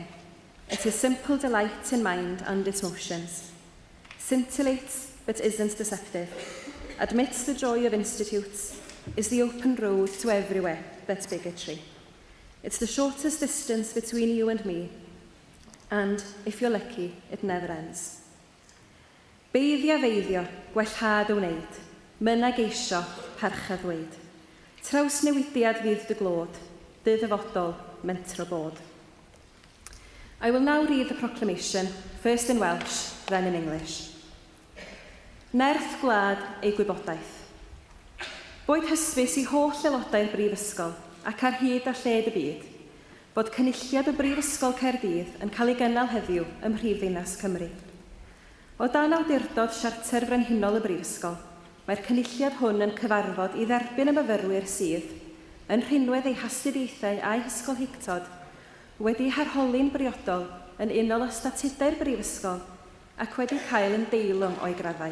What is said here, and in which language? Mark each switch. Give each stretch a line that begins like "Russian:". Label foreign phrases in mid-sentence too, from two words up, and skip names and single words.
English: It is simple delight in mind and its motions. Scintillates but isn't deceptive, admits the joy of institutes, is the open road to everywhere but bigotry. It's the shortest distance between you and me, and, if you're lucky, it never ends.
Welsh: Beiddi a feiddio, gwellhad o wneud, mynag eisio, parchad ddweud. Traws newidiad fydd dy glod, dy ddyfodol, mentro bod.
English: I will now read the proclamation, first in Welsh, then in English.
Welsh: Nerth gwlad ei gwybodaeth. Boed hysbys I holl aelodau'r Brifysgol ac ar hyd a lled y byd, bod cynulliad y Brifysgol Caerdydd yn cael ei gynnal heddiw ym Mhrifddinas Cymru. O dan awdurdod Siarter Frenhinol y Brifysgol, mae'r cynulliad hwn yn cyfarfod I dderbyn y myfyrwyr sydd, yn rhinwedd eu hastudiaethau a'u hysgolheictod, wedi harholi'n briodol yn unol o statudau'r Brifysgol ac wedi cael yn deilwng o'i graddau.